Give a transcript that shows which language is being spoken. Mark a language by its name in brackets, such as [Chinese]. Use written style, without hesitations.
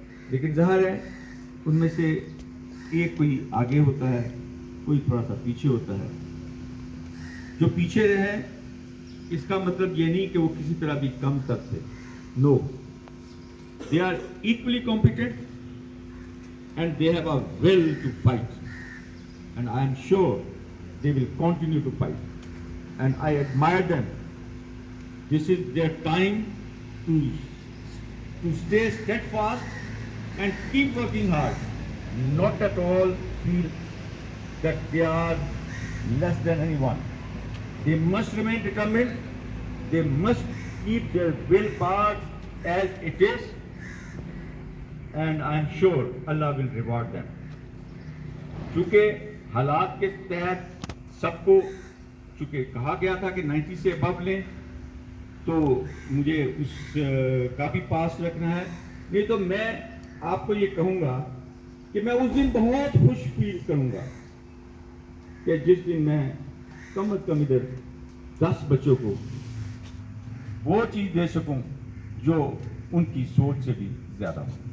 [Urdu] لیکن ظاہر ہے ان میں سے ایک کوئی آگے ہوتا ہے، کوئی تھوڑا سا پیچھے ہوتا ہے. جو پیچھے رہے اس کا مطلب یہ نہیں کہ وہ کسی طرح بھی کم تر تھے. [English] No, they are equally competent and they have a will to fight and I am sure they will continue to fight and I admire them. This is their time to stay steadfast and keep working hard, not at all feel that they are less than anyone. They must remain determined. They must keep their willpower as it is, and I am sure Allah will reward them. [Urdu] چونکہ حالات کے تحت سب کو چونکہ کہا گیا تھا کہ 90 سے ابو لیں تو مجھے اس کا بھی پاس رکھنا ہے. نہیں تو میں آپ کو یہ کہوں گا کہ میں اس دن بہت خوش فیل کروں گا کہ جس دن میں کم از کم ادھر 10 بچوں کو وہ چیز دے سکوں جو ان کی سوچ سے بھی زیادہ ہو.